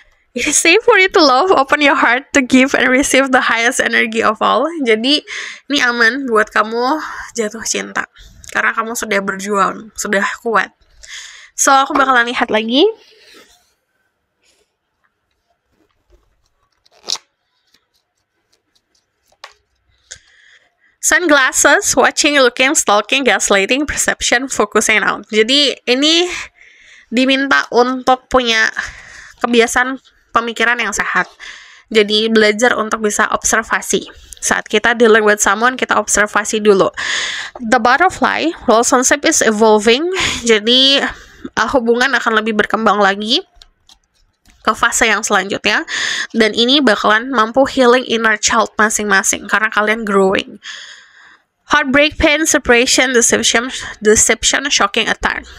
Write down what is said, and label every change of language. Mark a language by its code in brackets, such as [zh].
[en] It is safe for you to love, open your heart to give and receive the highest energy of all. [id] Jadi ini aman buat kamu jatuh cinta karena kamu sudah berjuang, sudah kuat. So aku bakalan lihat lagi. [en] Sunglasses, watching, looking, stalking, gaslighting, perception, focusing out. [id] Jadi ini diminta untuk punya kebiasaan pemikiran yang sehat. Jadi belajar untuk bisa observasi. Saat kita [en] dealing with someone, [id] kita observasi dulu. [en] The butterfly, relationship is evolving. [id] Jadi hubungan akan lebih berkembang lagi ke fase yang selanjutnya. Dan ini bakalan mampu [en] healing inner child [id] masing-masing karena kalian [en] growing. Heartbreak, pain, separation, deception, shocking attack.